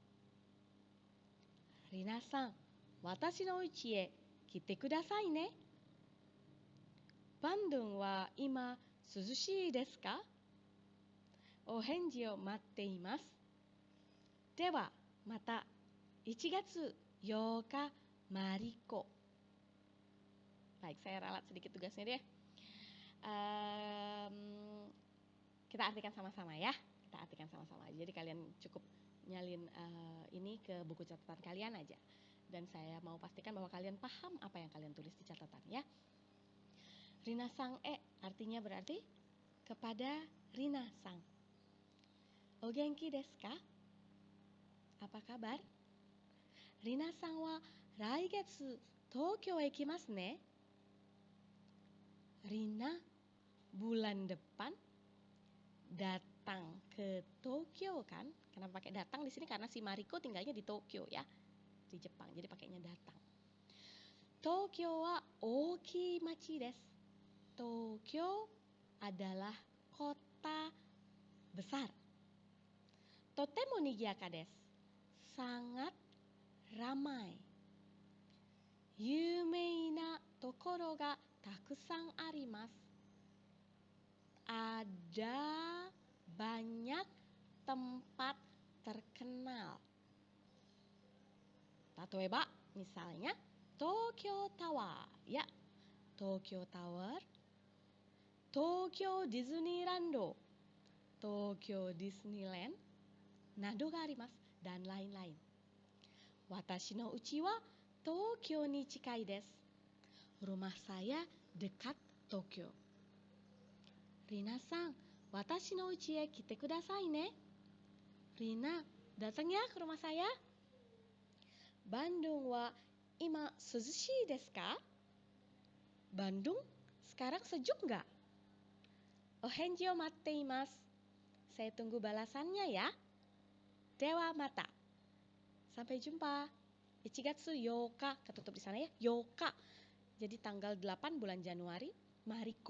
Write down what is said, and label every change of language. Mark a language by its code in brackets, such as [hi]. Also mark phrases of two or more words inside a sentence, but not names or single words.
[ja] 皆さん、私の家へ来てくださいね。バンドンは今涼しいですか？お返事を待っています。ではまた1月8日Mariko. [id] Baik, saya ralat sedikit tugasnya deh. Kita artikan sama-sama ya. Kita artikan sama-sama. Jadi kalian cukup nyalin ini ke buku catatan kalian aja. Dan saya mau pastikan bahwa kalian paham apa yang kalian tulis di catatan ya. Rina-sang artinya berarti kepada Rina-sang. [ja] お元気ですか? [id] Apa kabar? [ja] リナさんは来月東京へ来ますね? [id] Rina bulan depan datang ke Tokyo kan? Kenapa pakai datang di sini? Karena si Mariko tinggalnya di Tokyo ya, di Jepang. Jadi pakainya datang. [ja] 東京は大きい町です. [id] Tokyo adalah kota besar. [ja] とても賑やかです. [id] Sangat ramai. [ja] 有名な所がたくさんあります. [id] Ada banyak tempat terkenal. Tatoeba, misalnya Tokyo Tower, ya. [ja] 東京タワー、東京ディズニーランド、東京ディズニーランド、などがあります, [id] dan lain-lain. [ja] 私の家は東京に近いです. [id] Rumah saya dekat Tokyo. [ja] リナさん、私の家へ来てくださいね. [id] Rina, datang ya ke rumah saya. [ja] バンドンは今涼しいですか? [id] Bandung sekarang sejuk nggak? [ja] お返事を待っています. [id] Saya tunggu balasannya ya. [ja] ではまた. [id] Sampai jumpa. [ja] 1 月8日, [id] ketutup di sana ya. Yoka. Jadi tanggal 8 bulan Januari, Mariko.